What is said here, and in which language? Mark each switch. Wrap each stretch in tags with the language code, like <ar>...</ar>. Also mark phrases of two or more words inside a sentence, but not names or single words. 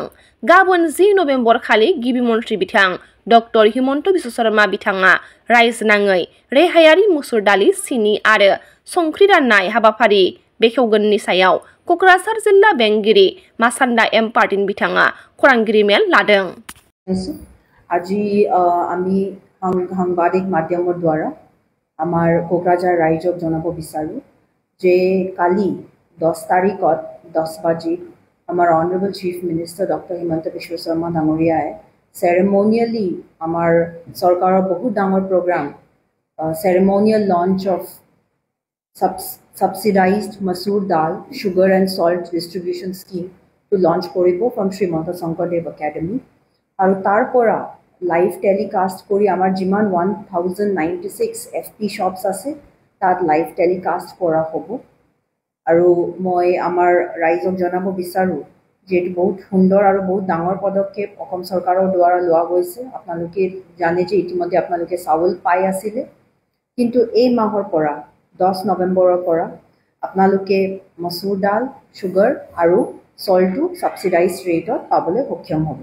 <brx>गाबोन 10 नबेम्बर खालि गिबि मन्थ्रि बिथां डक्टर हिमन्त बिश्व शर्मा बिथाङा रायजोनाङै रेहायारि मुसुर दालि, सिनि आरो संख्रि दाननाय हाबाफारि बेखेवगोननि सायाव कक्राझार जिल्ला बेंगिरि मासान्दा एम पार्टिन बिथाङा खौरांगिरि मेल लादों।</brx> <as>আজি আমি সাংবাদিক মাধ্যমৰ দ্বাৰা আমাৰ কোকৰাঝাৰ ৰাইজক জনাব বিচাৰো যে কালি 10 তাৰিখত 10 বাজিত আমাৰ</as> <en>honourable chief minister</en> <as>ডক্টৰ হিমন্ত বিশ্ব শৰ্মা ডাঙৰীয়াই চেৰেমনিয়েলি আমাৰ চৰকাৰৰ বহুত ডাঙৰ প্ৰগ্ৰাম</as> <en>ceremonial launch of subsidized masoor dal, sugar and salt distribution scheme to launch koribo from Srimanta Sankardev Academy.</en> <as>আৰু তাৰ পৰা</as> <en>live telecast</en> <as>কৰি আমাৰ যিমান 1096</as> <en>FP shops</en> <as>আছে তাত</as> <en>live telecast</en> <as>কৰা হ'ব. আৰু মই আমাৰ ৰাইজক জনাব বিচাৰো যেটো বহুত সুন্দৰ আৰু বহুত ডাঙৰ পদক্ষেপ অসম চৰকাৰৰ দ্বাৰা লোৱা গৈছে। আপোনালোকে জানে যে ইতিমধ্যে আপোনালোকে চাউল পাই আছিলে, কিন্তু এই মাহৰ পৰা 10 নৱেম্বৰৰ পৰা আপোনালোকে মসুৰ দাল, সুগাৰ আৰু সল্টটো</as> <en>subsidize rate</en> <as>পাবলৈ সক্ষম হ'ব।</as>